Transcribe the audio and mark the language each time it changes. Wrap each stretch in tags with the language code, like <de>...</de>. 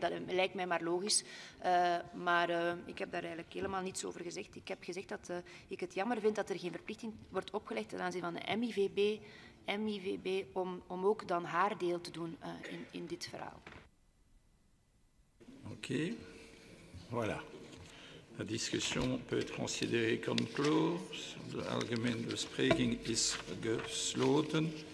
<nl>Dat lijkt mij maar logisch. Maar ik heb daar eigenlijk helemaal niets over gezegd. Ik heb gezegd dat ik het jammer vind dat er geen verplichting wordt opgelegd ten aanzien van de MIVB om ook dan haar deel te doen in dit verhaal.</nl> <fr>Ok. Voilà. La discussion peut être considérée comme close.</fr> <nl>De algemene bespreking is gesloten.</nl>